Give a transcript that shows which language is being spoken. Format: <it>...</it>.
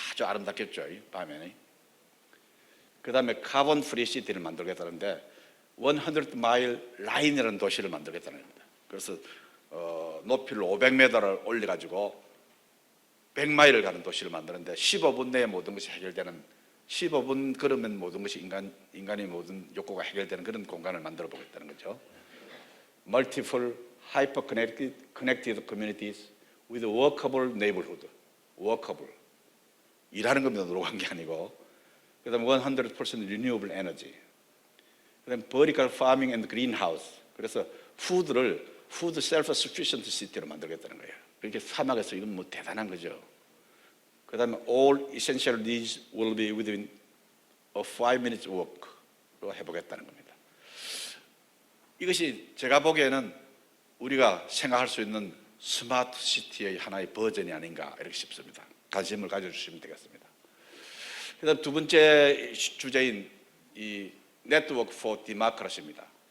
<ko>아주 아름답겠죠, 밤에. 그 다음에 카본 프리 시티를 만들겠다는데 100마일 라인이라는 도시를 만들겠다는 겁니다. 그래서 높이를 500m를 올려가지고 100마일을 가는 도시를 만드는데 15분 내에 모든 것이 해결되는, 15분 걸으면 모든 것이 인간의 모든 욕구가 해결되는 그런 공간을 만들어 보겠다는 거죠.</ko> <en>Multiple hyper-connected communities with workable neighborhood.</en> <ko>workable. 일하는 겁니다. 노력한 게 아니고. 그 다음에</ko> <en>100% renewable energy.</en> <ko>그 다음에</ko> <en>vertical farming and greenhouse.</en> <ko>그래서</ko> <en>food self-sufficient city</en> <ko>로 만들겠다는 거예요. 그렇게 사막에서 이건 뭐 대단한 거죠. 그 다음에</ko> <en>all essential needs will be within a 5 minutes walk로</en> <ko>해보겠다는 겁니다. 이것이 제가 보기에는 우리가 생각할 수 있는 스마트 시티의 하나의 버전이 아닌가 이렇게 싶습니다. 관심을 가져주시면 되겠습니다. 그 다음 두 번째 주제인 이 네트워크 포 디모크라시입니다.</ko>